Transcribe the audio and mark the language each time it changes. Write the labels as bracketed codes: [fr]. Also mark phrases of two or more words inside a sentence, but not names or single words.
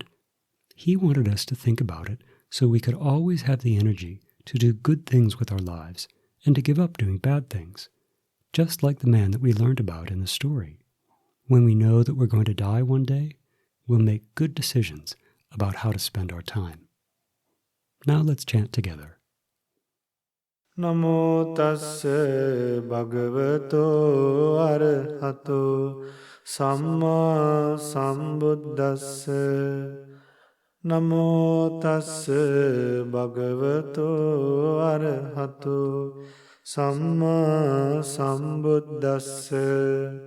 [en] He wanted us to think about it so we could always have the energy to do good things with our lives and to give up doing bad things, just like the man that we learned about in the story. When we know that we're going to die one day, we'll make good decisions about how to spend our time. Now let's chant together. [pi] Namo tassa bhagavato arahato samma sambuddhassa. Namo tassa bhagavato arahato samma sambuddhassa.